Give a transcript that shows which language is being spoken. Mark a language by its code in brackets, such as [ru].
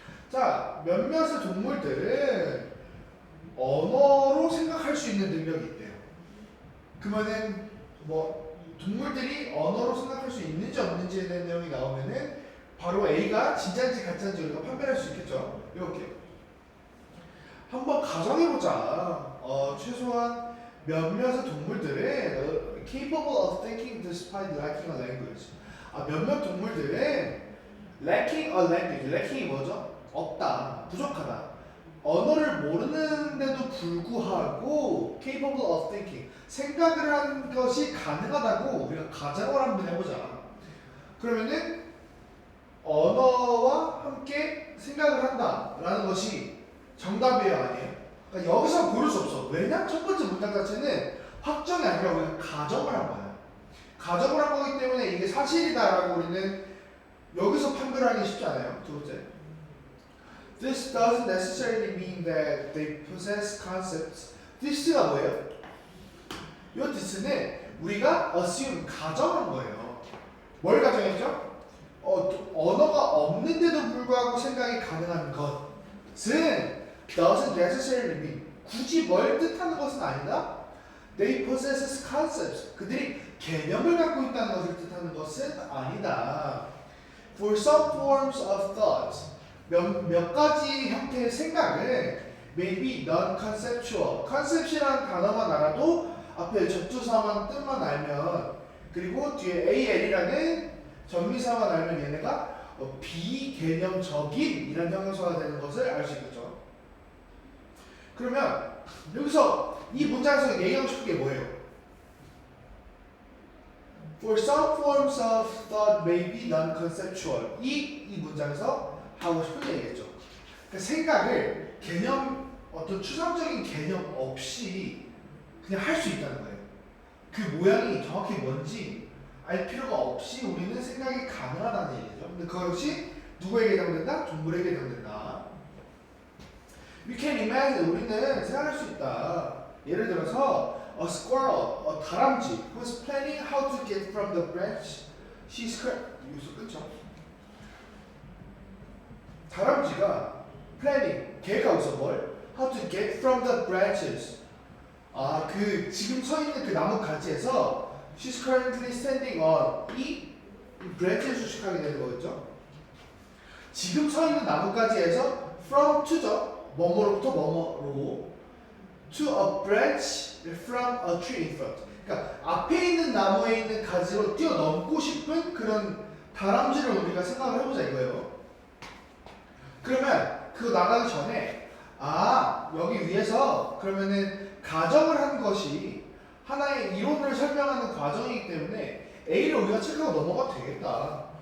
[ko] 자, 몇몇의 동물들은 언어로 생각할 수 있는 능력이 있대요. 그러면은 뭐 동물들이 언어로 생각할 수 있는지 없는지에 대한 내용이 나오면은 바로 A가 진짜인지 가짜인지 우리가 판별할 수 있겠죠. 이렇게 한번 가정해보자. 최소한 몇몇의 동물들은 [en] capable of thinking despite lacking a language. [ko] 몇몇 동물들은 [en] lacking a language. [ko] lacking이 뭐죠? 없다, 부족하다. 언어를 모르는데도 불구하고 [en] capable of thinking, [ko] 생각을 한 것이 가능하다고 우리가 가정을 한번 해보자. 그러면은 언어와 함께 생각을 한다라는 것이 정답이에요, 아니에요? 그러니까 여기서 고를 수 없어. 왜냐? 첫 번째 문장 자체는 확정이 아니라 우리가 가정을 한 거야. 가정을 한 거기 때문에 이게 사실이다라고 우리는 여기서 판별하기 쉽지 않아요. 두 번째. [en] This doesn't necessarily mean that they possess concepts. [ko] This가 뭐예요? 이 this는 우리가 assume, 가정한 거예요. 뭘 가정했죠? 언어가 없는데도 불구하고 생각이 가능한 것은 [en] doesn't necessarily mean, [ko] 굳이 뭘 뜻하는 것은 아니다. [en] They possess concepts. [ko] 그들이 개념을 갖고 있다는 것을 뜻하는 것은 아니다. [en] For some forms of thought, [ko] 몇 가지 형태의 생각은 [en] maybe non-conceptual. [ko] concept이라는 단어만 알아도 앞에 접두사만 뜻만 알면 그리고 뒤에 AL이라는 전미사만 알면 얘네가 비개념적인 이런 형용사가 되는 것을 알 수 있겠죠. 그러면 여기서 이 문장에서 얘기하고 싶은 게 뭐예요? [en] For some forms of thought may be non-conceptual. [ko] 이 문장에서 하고 싶은 얘기겠죠. 그러니까 생각을 어떤 추상적인 개념 없이 그냥 할 수 있다는 거예요. 그 모양이 정확히 뭔지 알 필요가 없이 우리는 생각이 가능하다는 얘기죠. 근데 그것이 누구에게 해당된다? 동물에게 해당된다. [en] We can imagine, [ko] 우리는 생각할 수 있다. 예를 들어서 [en] a squirrel, 다람쥐 who's planning how to get from the branch she's [ko] 여기서 끊죠. 다람쥐가 planning, 계획하고 있어. 뭘? [en] How to get from the branches. [ko] 그 지금 서 있는 그 나무 가지에서 [en] she's currently standing on [ko] 이 branch에 수식하게 되는 거겠죠. 지금 서 있는 나무가지에서 from to죠. 뭐뭐로부터 뭐뭐로 [en] to a branch from a tree in front. [ko] 그러니까 앞에 있는 나무에 있는 가지로 뛰어넘고 싶은 그런 다람쥐를 우리가 생각을 해보자 이거예요. 그러면 그거 나가기 전에 여기 위에서 그러면은 가정을 한 것이 하나의 이론을 설명하는 과정이기 때문에 A를 우리가 체크하고 넘어가도 되겠다.